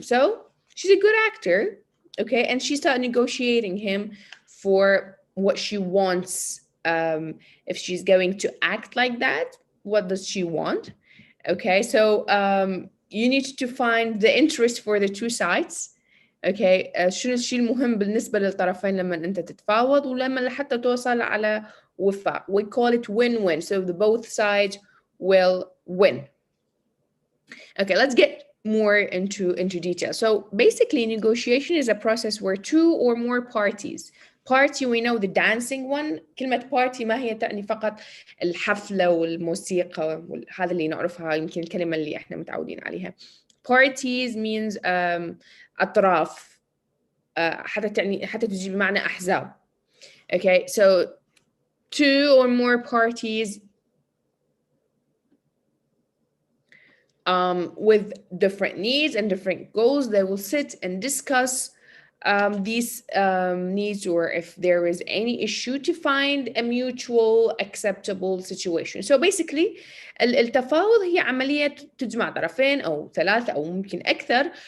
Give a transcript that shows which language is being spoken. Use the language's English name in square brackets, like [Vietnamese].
[English] So she's a good actor, okay, and she started negotiating him for what she wants. If she's going to act like that, what does she want? Okay, so you need to find the interest for the two sides. [Arabic] Okay, شنو الشيء المهم بالنسبة للطرفين لما أنت تتفاوض ولما حتى توصل على وفاق. [English] We call it win-win, so the both sides will win. Okay, let's get more into detail. So basically, negotiation is a process where two or more parties. Party, we know the dancing one. [Arabic] كلمة party ما هي تعني فقط الحفلة والموسيقى هذا اللي نعرفها، يمكن الكلمة اللي احنا متعودين عليها. [English] Parties means [Arabic] أطراف، حتى تجي بمعنى أحزاب. [English] Okay, so two or more parties with different needs and different goals, they will sit and discuss these needs, or if there is any issue, to find a mutual acceptable situation. So basically [Arabic] التفاوض هي عملية تجمع طرفين أو ثلاثة أو ممكن أكثر.